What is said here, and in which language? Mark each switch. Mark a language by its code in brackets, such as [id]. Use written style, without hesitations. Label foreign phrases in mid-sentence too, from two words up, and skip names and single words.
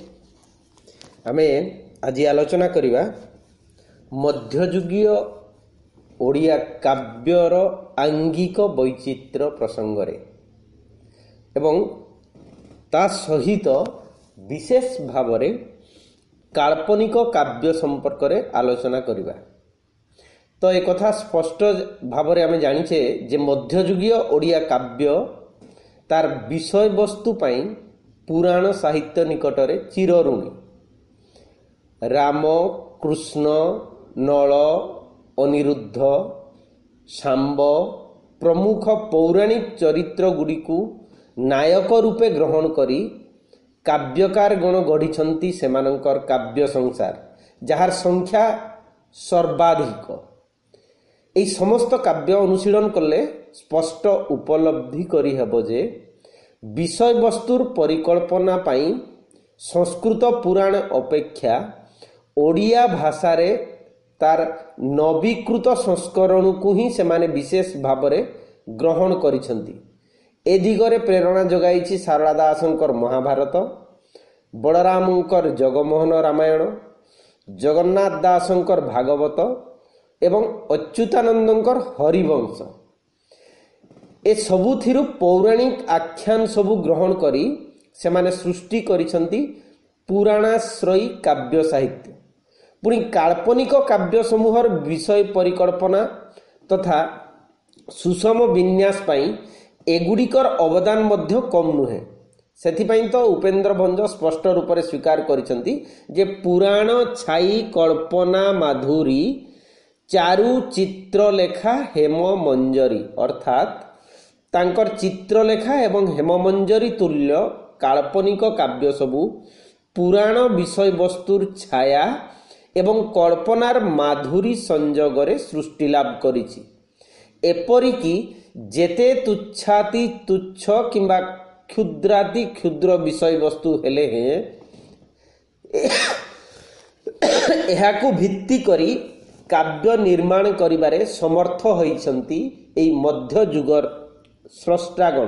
[or] ଆମେ ଆଜି ଆଲୋଚନା କରିବା ମଧ୍ୟଯୁଗୀୟ ଓଡ଼ିଆ କାବ୍ୟର ଆଙ୍ଗିକ ବୈଚିତ୍ର୍ୟ ପ୍ରସଙ୍ଗରେ ଏବଂ ତା ସହିତ ବିଶେଷ ଭାବରେ କାଳ୍ପନିକ କାବ୍ୟ ସମ୍ପର୍କ ରେ ଆଲୋଚନା କରିବା। ତ ଏକ କଥା ସ୍ପଷ୍ଟ ଭାବରେ ଆମେ ଜାଣିଛେ ଯେ ମଧ୍ୟଯୁଗୀୟ ଓଡ଼ିଆ କାବ୍ୟ ତାର ବିଷୟ ବସ୍ତୁ ପାଇଁ ପୁରାଣ ସାହିତ୍ୟ ନିକଟରେ ଚିରଋଣୀ। ରାମ, କୃଷ୍ଣ, ନଳ, ଅନିରୁଦ୍ଧ, ଶାମ୍ବ ପ୍ରମୁଖ ପୌରାଣିକ ଚରିତ୍ର ଗୁଡ଼ିକୁ ନାୟକ ରୂପେ ଗ୍ରହଣ କରି କାବ୍ୟକାର ଗଣ ଗଢ଼ି ସେମାନଙ୍କର କାବ୍ୟ ସଂସାର ଯାର ସଂଖ୍ୟା ସର୍ବାଧିକ। ଏହି ସମସ୍ତ କାବ୍ୟ ଅନୁଶୀଳନ କଲେ ସ୍ପଷ୍ଟ ଉପଲବ୍ଧି କରି ହେବ ଯେ ବିଷୟ ବସ୍ତୁର ପରିକଳ୍ପନା ପାଇଁ ସଂସ୍କୃତ ପୁରାଣ ଅପେକ୍ଷା ଓଡ଼ିଆ ଭାଷା ରେ ତାର ନବୀକୃତ ସଂସ୍କରଣ କୁ ହିଁ ସେମାନେ ବିଶେଷ ଭାବରେ ଗ୍ରହଣ କରିଛନ୍ତି। ଏ ଦିଗରେ ପ୍ରେରଣା ଯୋଗାଇଛି ସାରଳା ଦାସଙ୍କର ମହାଭାରତ, ବଳରାମଙ୍କର ଜଗମୋହନ ରାମାୟଣ, ଜଗନ୍ନାଥ ଦାସଙ୍କର ଭାଗବତ ଏବଂ ଅଚ୍ୟୁତାନନ୍ଦଙ୍କର ହରିବଂଶ। ଏ ସବୁଥିରୁ ପୌରାଣିକ ଆଖ୍ୟାନ ସବୁ ଗ୍ରହଣ କରି ସେମାନେ ସୃଷ୍ଟି କରିଛନ୍ତି ପୁରାଣାଶ୍ରୟୀ କାବ୍ୟ ସାହିତ୍ୟ। ପୁଣି କାଳ୍ପନିକ କାବ୍ୟ ସମୂହର ବିଷୟ ପରିକଳ୍ପନା ତଥା ସୁଷମ ବିନ୍ୟାସ ପାଇଁ ଏଗୁଡ଼ିକର ଅବଦାନ ମଧ୍ୟ କମ ନୁହେଁ। ସେଥିପାଇଁ ତ ଉପେନ୍ଦ୍ର ଭଞ୍ଜ ସ୍ପଷ୍ଟ ରୂପ ସେ ସ୍ୱୀକାର କରିଛନ୍ତି ଯେ ପୁରାଣ ଛାଇ କଳ୍ପନା ମାଧୁରୀ ଚାରୁ ଚିତ୍ରଲେଖା ହେମ ମଞ୍ଜରୀ, ଅର୍ଥାତ ତାଙ୍କର ଚିତ୍ରଲେଖା ଏବଂ ହେମମଞ୍ଜରୀ ତୁଲ୍ୟ କାଳ୍ପନିକ କାବ୍ୟ ସବୁ ପୁରାଣ ବିଷୟ ବସ୍ତୁର ଛାୟା ଏବଂ କଳ୍ପନାର ମାଧୁରୀ ସଂଯୋଗରେ ସୃଷ୍ଟି ଲାଭ କରିଛି। ଏପରିକି ଯେତେ ତୁଚ୍ଛାତି ତୁଚ୍ଛ କିମ୍ବା କ୍ଷୁଦ୍ରାତି କ୍ଷୁଦ୍ର ବିଷୟ ବସ୍ତୁ ହେଲେ ହେଁ ଏହାକୁ ଭିତ୍ତି କରି କାବ୍ୟ ନିର୍ମାଣ କରିବାରେ ସମର୍ଥ ହୋଇଛନ୍ତି ଏହି ମଧ୍ୟ ଯୁଗର ସ୍ରଷ୍ଟାଗଣ।